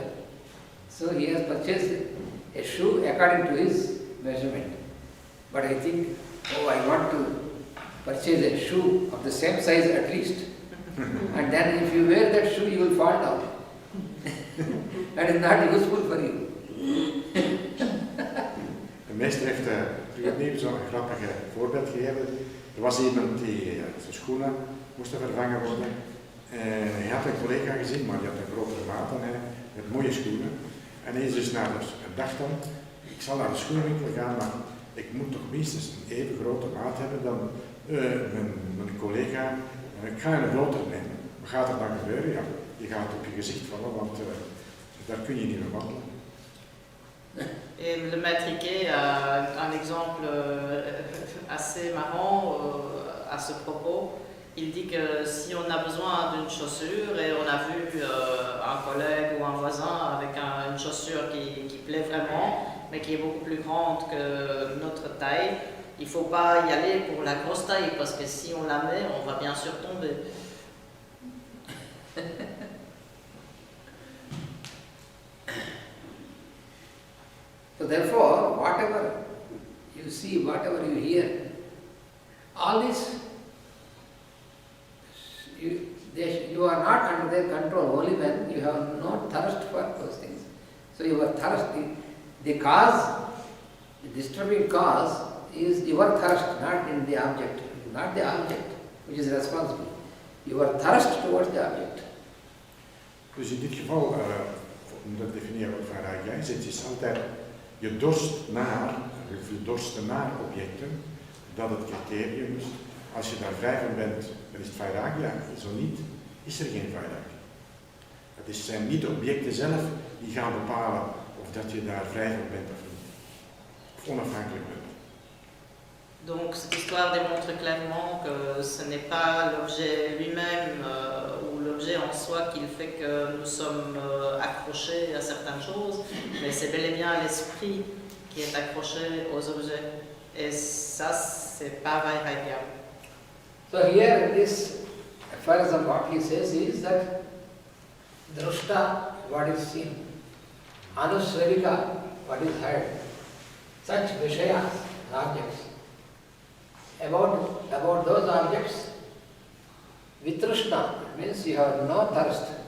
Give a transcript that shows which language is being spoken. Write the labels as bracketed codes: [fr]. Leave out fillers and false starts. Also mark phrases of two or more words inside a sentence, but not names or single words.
[en] So he has purchased a shoe according to his measurement. But I think, oh, I want to purchase a shoe of the same size at least. And then if you wear that shoe, you will fall down. That is not useful for you. [nl] De meester heeft opnieuw zo'n grappig voorbeeld gegeven. Er was iemand die zijn schoenen moest vervangen worden. Hij had een collega gezien, maar die had een grotere maat dan hij, met mooie schoenen. En hij is dus naar de dag dan, ik zal naar de schoenenwinkel gaan, maar ik moet toch minstens een even grote maat hebben dan mijn collega. Ik ga een grotere nemen. Wat gaat er dan gebeuren? Ja, je gaat op je gezicht vallen, want daar kun je niet meer wandelen. [fr] Et le maître Ike a un exemple assez marrant à ce propos. Il dit que si on a besoin d'une chaussure et on a vu un collègue ou un voisin avec une chaussure qui plaît vraiment, mais qui est beaucoup plus grande que notre taille, il ne faut pas y aller pour la grosse taille parce que si on la met, on va bien sûr tomber. [en] So therefore, whatever you see, whatever you hear, all this you are not under their control, only when you have no thirst for those things. So your thirst, the cause, the disturbing cause is your thirst, not in the object. It is not the object which is responsible. Your thirst towards the object. [nl] Dus in dit geval, om te definiëren wat vairagya is, het is altijd je dorst naar, of je dorsten naar objecten, dat het criterium is. Als je daar vrij van bent, dan is het vairagya. Zo niet, is er geen vairagya. Het zijn niet de objecten zelf die gaan bepalen of dat je daar vrij van bent of niet. Of onafhankelijk bent. [fr] Donc cette histoire démontre clairement que ce n'est pas l'objet lui-même ou l'objet en soi qui fait que nous sommes accrochés à certaines choses, mais c'est bel et bien l'esprit qui est accroché aux objets. Et ça, c'est pas vairagya. [en] So here this, as far as what he says is that drushta, what is seen, anusravika, what is heard, such vishayas, objects. About those objects, vitrishna, means you have no thirst.